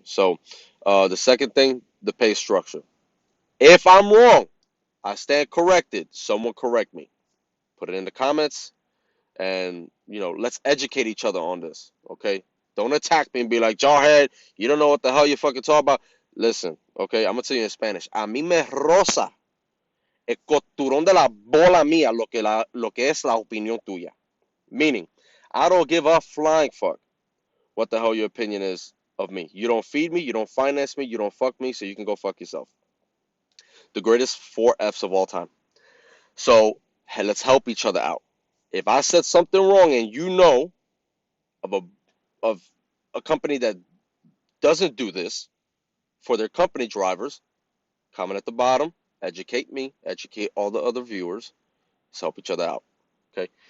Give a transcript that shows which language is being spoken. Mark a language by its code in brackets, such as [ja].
[en] So the second thing, the pay structure. If I'm wrong, I stand corrected. Someone correct me. Put it in the comments. And let's educate each other on this. Okay, don't attack me and be like, jarhead, you don't know what the hell you fucking talk about. Listen, okay, I'm gonna tell you in Spanish. [es] A mí me rosa el costurón de la bola mía lo que es la opinión tuya. [en] Meaning, I don't give a flying fuck what the hell your opinion is of me. You don't feed me, you don't finance me, you don't fuck me, so you can go fuck yourself. The greatest four F's of all time. So hey, let's help each other out. If I said something wrong and you know of a company that doesn't do this for their company drivers, comment at the bottom, educate me, educate all the other viewers. Let's help each other out. Okay?